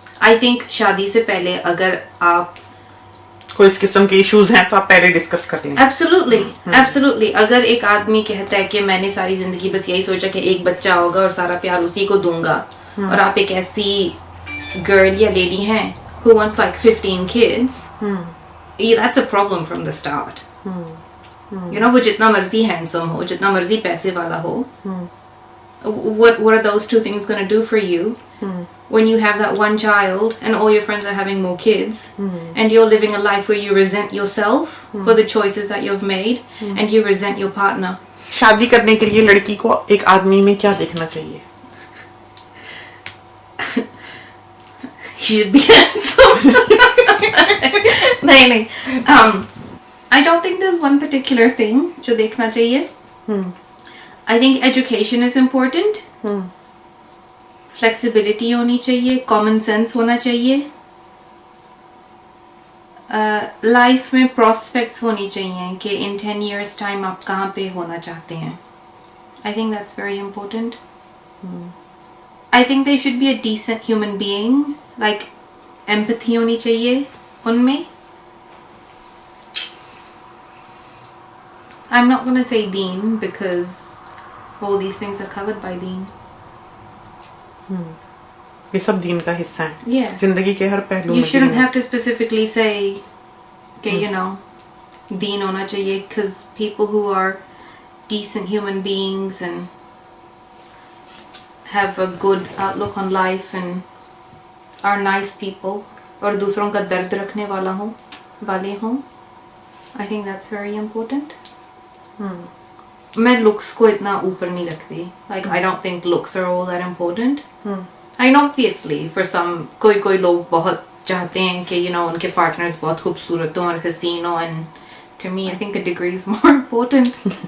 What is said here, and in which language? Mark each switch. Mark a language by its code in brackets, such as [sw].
[en] I think [ur] شادی سے پہلے اگر آپ کوئی اس قسم کے ایشوز ہیں تو آپ پہلے ڈسکس کر لیں. [en] Absolutely. [ur] اگر ایک آدمی کہتا ہے کہ میں نے ساری زندگی بس یہی سوچا کہ ایک بچہ ہوگا اور سارا پیار اسی کو دوں گا, اور آپ ایک ایسی گرل یا لیڈی ہیں [en] who wants like 15 kids, that's a problem from the start. You know, [ur] وہ جتنا مرضی ہینڈسم ہو, جتنا مرضی پیسے والا ہو, [en] what are those two things going to do for you when you have that one child and all your friends are having more kids and you're living a life where you resent yourself for the choices that you've made and you resent your partner. [ur] شادی کرنے کے لیے لڑکی کو ایک آدمی میں کیا دیکھنا چاہیے؟ [en] He should be handsome. [ur] نہیں [en] I don't think there's one particular thing [ur] جو دیکھنا چاہیے. [en] I think education is important. [ur] Flexibility ہونی چاہیے, common sense ہونا چاہیے, لائف میں prospects ہونی چاہیے کہ [en] in 10 years time [ur] آپ کہاں پہ ہونا چاہتے ہیں. [en] I think that's very important. I think they should be a decent human being, like empathy [ur] ہونی چاہیے ان میں. [en] I'm not going to say deen because all these things are covered by deen. [ur] یہ سب دین کا حصہ ہیں. [en] Yeah. [ur] زندگی کے ہر پہلو [en] You [ur] میں [en] shouldn't have to specifically say کہ you know deen ہونا چاہیے, because people who are decent human beings and have a good outlook on life and are nice people [ur] اور دوسروں کا درد رکھنے والے ہوں, [en] I think that's very important. [ur] میں looks کو اتنا اوپر نہیں رکھتی. [en] Like I don't think looks are all that important. I know obviously for some [ur] کوئی لوگ بہت چاہتے ہیں کہ [en] you know [ur] ان کے partners بہت خوبصورت ہوں اور حسین ہوں, [en] and to me I think a degree is more important.